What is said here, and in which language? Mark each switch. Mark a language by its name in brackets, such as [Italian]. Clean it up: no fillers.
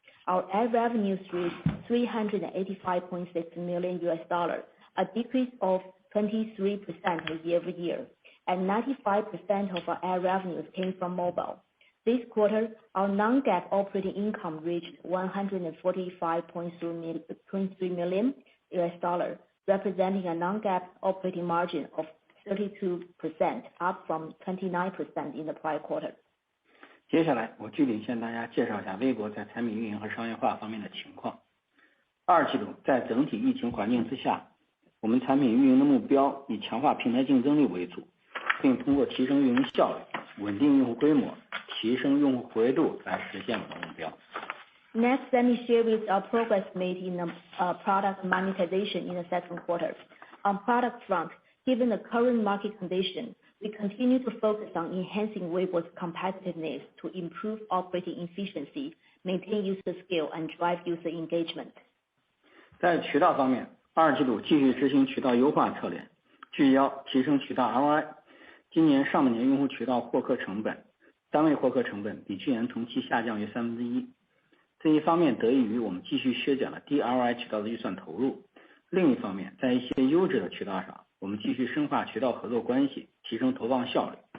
[English] Our ad revenues reached $385.6 million, a decrease of 23% year-over-year, and 95% of our ad revenues came from mobile. This quarter, our non-GAAP operating income reached $145.3 million, representing a non-GAAP operating margin of 32%, up from 29% in the prior quarter. [Chinese] 接下来我具体向大家介绍一下微博在产品运营和商业化方面的情况。二季度在整体疫情环境之下，我们产品运营的目标以强化平台竞争力为主，并通过提升运营效率、稳定用户规模、提升用户活跃度来实现我们的目标。 [English] Next, let me share with our progress made in product monetization in the second quarter. On product front, given the current market condition, we continue to focus on enhancing Weibo's competitiveness to improve operating efficiency, maintain user scale, and drive user engagement. [Chinese] 在渠道方面，二季度继续执行渠道优化策略，聚焦提升渠道 ROI。今年上半年用户渠道获客成本，单位获客成本比去年同期下降约1/3。这一方面得益于我们继续削减了低 ROI 渠道的预算投入，另一方面，在一些优质的渠道上，我们继续深化渠道合作关系，提升投放效率。